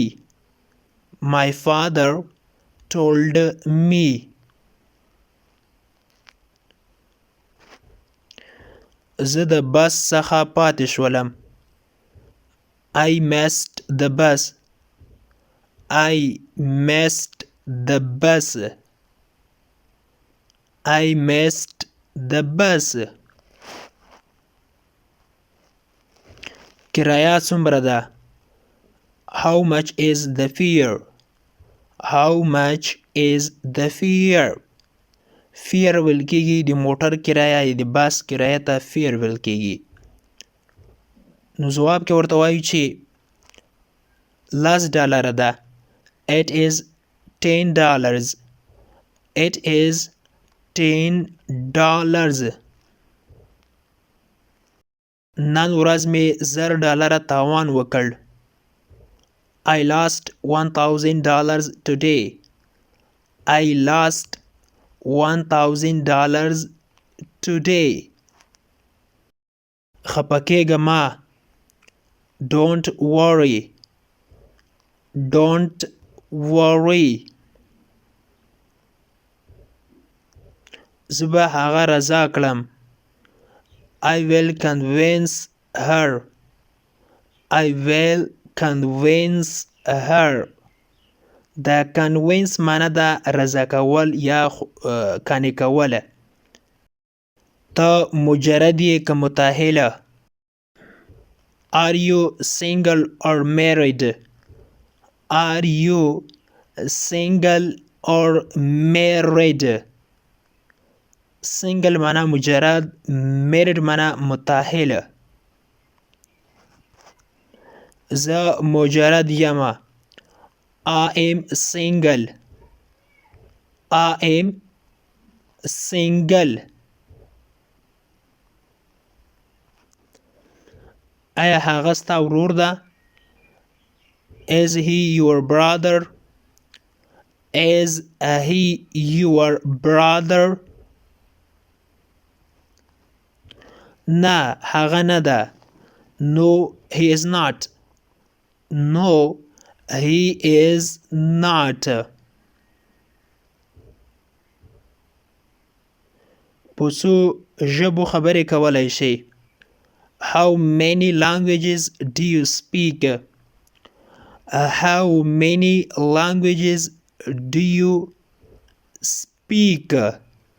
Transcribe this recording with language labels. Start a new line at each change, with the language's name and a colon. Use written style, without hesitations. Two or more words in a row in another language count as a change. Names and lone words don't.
English: My father told me.
Pashto: زه د بس څخه پاتې شولم.
English: I missed the bus. I missed the bus. I missed the bus.
Pashto: کرایه څومره ده؟
English: How much is the fare? How much is the fare?
Pashto: فیر ویل کېږي د موټر کرایه یا د بس کرایه ته فیر ویل کېږي. نو ځواب کې ورته وایو چې $10 ده.
English: It is $10. It is $10.
Pashto: نن ورځ مې $1000 تاوان وکړ.
English: I lost $1000 today. I lost $1000 today.
Pashto: خپه کېږه مه.
English: Don't worry. Don't worry.
Pashto: زه به هغه رضا کړم.
English: I will convince her. I will convince her.
Pashto: دا convince معنی ده رضا کول یا قانع کوله. ته مجرد یې که متأهله؟
English: Are you single or married? Are you single or married?
Pashto: single معناه مجرد، married معناه متأهل. زه مجرد یمه.
English: I am single. I am single.
Pashto: آیا هغه ستا ورور ده؟
English: Is he your brother? Is he your brother?
Pashto: نه هغه نه ده.
English: No he is not. No he is not.
Pashto: په څو ژبو خبرې کولای شي؟
English: How many languages do you speak? How many languages do you speak?